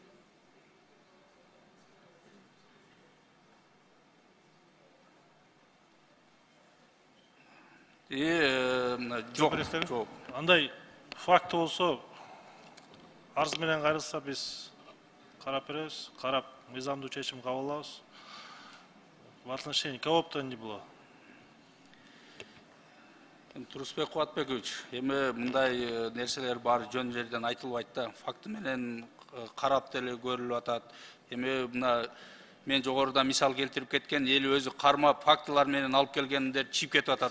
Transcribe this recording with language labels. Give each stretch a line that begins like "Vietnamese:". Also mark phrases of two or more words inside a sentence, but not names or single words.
Kyrgyz: Жок. Андай факты болсо, арыз менен кайрылса биз карап беребиз, карап мыйзамдуу чечим кабыл алабыз.
Russian: В отношении кого-то не было.
Kyrgyz: Турусбек Кубатбекович, эми мындай нерселер баары жөн жерден айтылбайт да, факты менен карап деле көрүлүп атат. Эми мына мен жогоруда мисал келтирип кеткен, эл өзү кармап фактылар менен алып келгендер чип кетип атат.